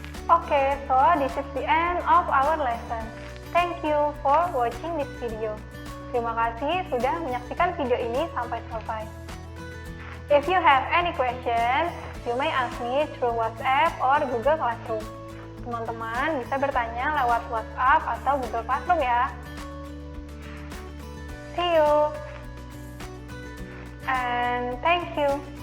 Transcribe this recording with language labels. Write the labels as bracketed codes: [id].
[en] Okay, so this is the end of our lesson. Thank you for watching this video. [id] Terima kasih sudah menyaksikan video ini sampai selesai. [en] If you have any questions, you may ask me through WhatsApp or Google Classroom. [id] Teman-teman bisa bertanya lewat WhatsApp atau Google Classroom ya. [en] See you and thank you.